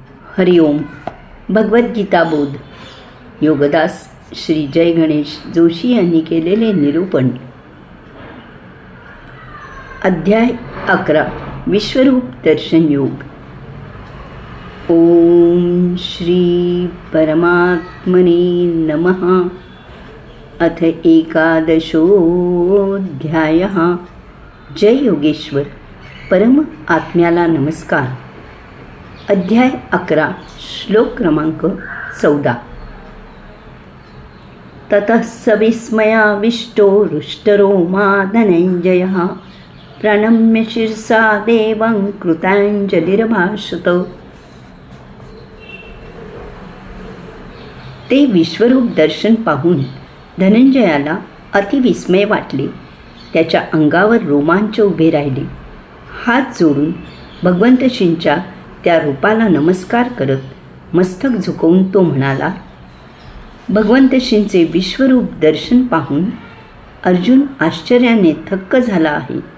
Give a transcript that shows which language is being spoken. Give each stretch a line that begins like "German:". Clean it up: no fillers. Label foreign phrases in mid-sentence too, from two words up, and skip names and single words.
Marathi: हरिओम. भगवद्गीता बोध. योगदास श्री जय गणेश जोशी यांनी केलेले निरूपण. अध्याय 11. विश्वरूप दर्शन योग.
Sanskrit: ओम श्री परमात्मने नमः. अथ 11ोऽध्यायः.
Marathi: जय योगेश्वर. परम आत्म्याला नमस्कार. अध्याय 11. श्लोक क्रमांक 14.
Sanskrit: ततः स विस्मयाविष्टो हृष्टरोमा धनञ्जयः प्रणम्य शिरसा देवं कृताञ्जलिरभाषत.
Marathi: ते विश्वरूप दर्शन पाहून धनंजयाला अतिविस्मय वाटले. त्याच्या अंगावर रोमांच उभे राहिले. हात जोडून भगवंतश्रींच्या त्या रूपाला नमस्कार करत मस्तक झुकवून तो म्हणाला, भगवंतश्रींचे विश्वरूप दर्शन पाहून अर्जुन आश्चर्याने थक्क झाला आहे.